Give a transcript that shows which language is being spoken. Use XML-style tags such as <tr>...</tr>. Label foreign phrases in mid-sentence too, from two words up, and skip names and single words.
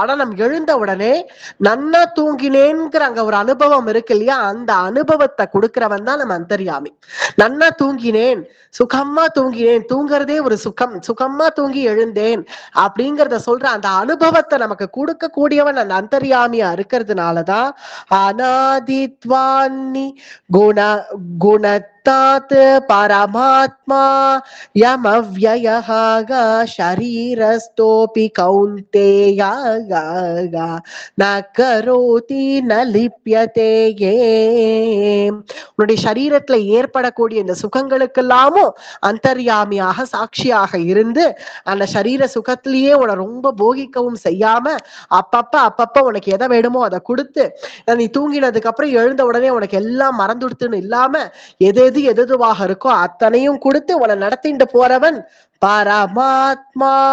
<ta>ஆனா நம்ம எழுந்த உடனே நன்னா தூங்கினேங்கிற அங்க ஒரு அனுபவம் இருக்கு இல்லையா, அந்த அனுபவத்தை கொடுக்கிறவன் தான் நம்ம அந்தர்யாமி. நன்னா தூங்கினேன், சுகமா தூங்கினேன், தூங்குறதே ஒரு சுகமா தூங்கி எழுந்தேன் அப்படிங்கிறத சொல்ற அந்த அனுபவத்தை நமக்கு கொடுக்க கூடியவன் அந்த அந்தர்யாமியா இருக்கிறதுனாலதான்</ta> <sa>अनादित्वान्नि गुण तात परमात्मा यमव्ययः शरीरस्थोऽपि कौन्तेय न करोति न लिप्यते.</sa> <ta>உன்னுடைய சரீரத்துல ஏற்படக்கூடிய இந்த சுகங்களுக்கெல்லாமும் அந்தர்யாமியாக சாட்சியாக இருந்து அந்த சரீர சுகத்திலேயே உன்னை ரொம்ப போகிக்கவும் செய்யாம அப்பப்ப உனக்கு எதை வேணுமோ அதை கொடுத்து நீ தூங்கினதுக்கு அப்புறம் எழுந்த உடனே உனக்கு எல்லாம் மறந்துடுத்துன்னு இல்லாம எதுவாக இருக்கோ அத்தனையும் கொடுத்து உன்னை நடத்திட்டு போறவன் பரமாத்மா.</ta>